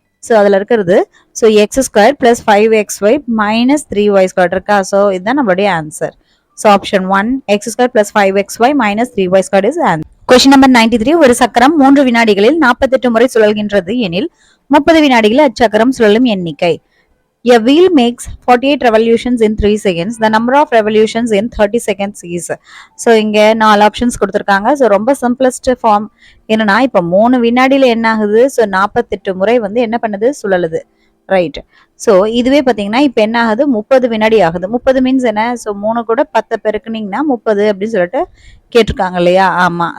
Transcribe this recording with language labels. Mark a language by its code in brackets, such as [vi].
[ta] So அதில் இருக்கிறது so X square plus 5xy minus 3y square இருக்கா? ஸோ இதுதான் நம்மளுடைய answer. So option 1 X square plus 5xy minus 3y square is answer. Question number 93. ஒரு சக்கரம் 3 வினாடிகளில் 48 முறை சுழல்கின்றது எனில் 30 வினாடிகளில் அச்சக்கரம் சுழலும் எண்ணிக்கை. [en] A wheel makes 48 revolutions in 3 seconds. The number of revolutions in 30 seconds is. [ta] So இங்கே 4 ஆப்ஷன்ஸ் கொடுத்துருக்காங்க. ஸோ ரொம்ப சிம்பிளஸ்ட் ஃபார்ம் என்னன்னா, இப்போ 3 வினாடியில் என்ன ஆகுது? ஸோ 48 முறை வந்து என்ன பண்ணுது? சுழலுது. ரைட், ஸோ இதுவே பார்த்தீங்கன்னா இப்போ என்ன ஆகுது? 30 வினாடி ஆகுது. 30 மீன்ஸ் என்ன? ஸோ 3 கூட 10 பெருக்குனீங்கன்னா 30 அப்படின்னு சொல்லிட்டு கேட்டிருக்காங்க இல்லையா? ஆமாம்.